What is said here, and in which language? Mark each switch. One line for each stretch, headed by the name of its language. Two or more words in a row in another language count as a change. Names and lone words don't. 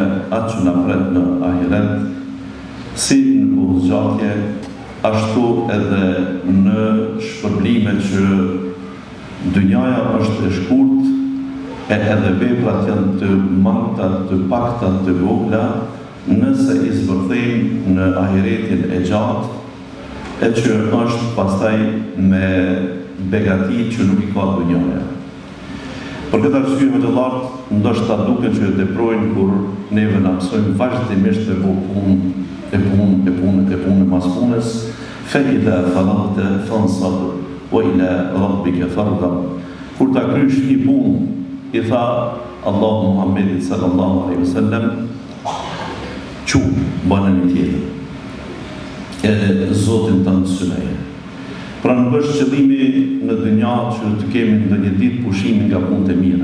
Albanian: atë që na pret në ahiret, si në kohëzgjatje, ashtu edhe në shpërblime që dynjaja është e shkurt e edhe veprat janë të mangta, të pakta, të vogla, nëse i zbërthejmë në ahiretin e gjatë, e që është pastaj me begati që nuk i ka dynjaja. Për këtë arsye me të lartë, ndoshta duke që deprojnë kur neve na mësojnë vazhdimisht të bëjmë punë mas punës,
Arabic: فإذا فرغت فانصب وإلى ربك فارغب.
Albanian: Kur ta krysh një punë, i tha Allahu Muhammedit
Arabic: صلى الله عليه وسلم,
Albanian: "Çu bën një tjetër." Edhe Zotin tënd synej. Pra nuk është qëllimi në dynja që të kemi ndonjë ditë pushimin nga punët e mira.